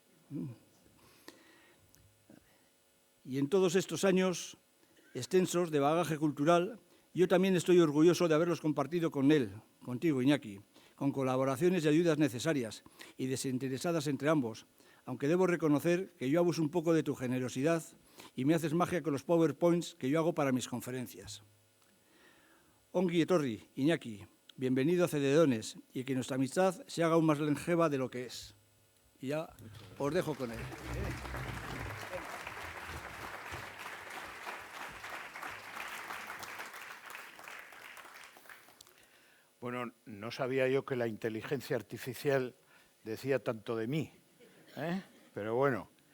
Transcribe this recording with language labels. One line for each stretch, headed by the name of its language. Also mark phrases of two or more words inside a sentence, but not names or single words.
Spanish: Y en todos estos años extensos de bagaje cultural, yo también estoy orgulloso de haberlos compartido con él, contigo, Iñaki, con colaboraciones y ayudas necesarias y desinteresadas entre ambos, aunque debo reconocer que yo abuso un poco de tu generosidad y me haces magia con los PowerPoints que yo hago para mis conferencias.
Basque: Ongi etorri, Iñaki,
Spanish: bienvenido a Cededones y que nuestra amistad se haga aún más longeva de lo que es. Y ya os dejo con él. Bueno, no sabía yo que la inteligencia artificial decía tanto de mí, pero bueno.